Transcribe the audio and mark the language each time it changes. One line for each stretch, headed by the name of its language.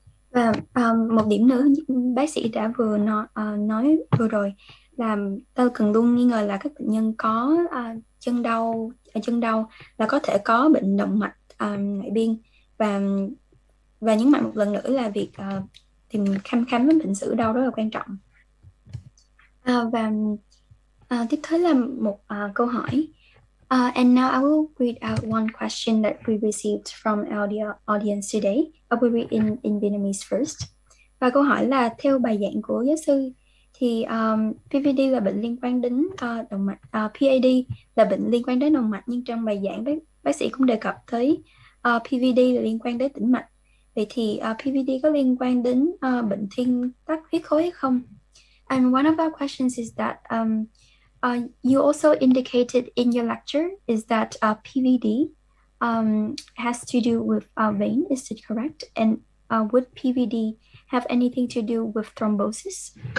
Vietnamese: Và một điểm nữa bác sĩ đã vừa nói vừa rồi là ta cần luôn nghi ngờ là các bệnh nhân có chân đau là có thể có bệnh động mạch ngoại biên, và nhấn mạnh một lần nữa là việc tìm khám với bệnh sử đau rất là quan trọng. Và tiếp tới là một câu hỏi.
English: And now I will read out one question that we received from our audience today. I will read in Vietnamese first.
Vietnamese: Và câu hỏi là theo bài giảng của giáo sư thì PVD là bệnh liên quan đến động mạch, PAD là bệnh liên quan đến động mạch, nhưng trong bài giảng bác sĩ cũng đề cập tới PVD là liên quan đến tĩnh mạch. Vậy thì PVD có liên quan đến bệnh thuyên tắc huyết khối hay không?
English: And one of our questions is that you also indicated in your lecture is that PVD has to do with vein. Is it correct? And would PVD have anything to do with thrombosis?